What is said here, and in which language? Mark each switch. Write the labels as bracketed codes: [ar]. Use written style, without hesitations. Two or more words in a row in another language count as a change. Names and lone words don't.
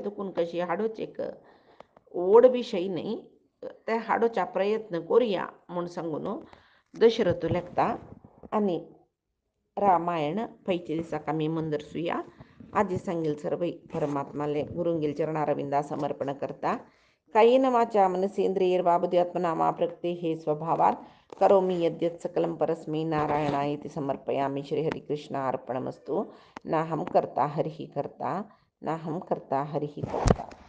[kok] दुखून कशी हाडोच एक व्हड विशय न्ही ते हाडोवचा प्रयत्न करुया म्हूण सांगून दशरथ लेखता आनी रामायण पैचे दिसाक आमी मंदरसुया आजी सांगेल सर्व परमात्माले गुरुंगेल चरणारविंदा समर्पण करता [sa] कायेन वाचा मनसेंद्रियैर्वा मा प्रकृते हे स्वभावात् करोमि यद्यत् सकलं परस्मै नारायणायेति समर्पयामि श्रीहरिकृष्णार्पणमस्तु नाहं कर्ता हरिः कर्ता नाहं कर्ता हरिः कर्ता।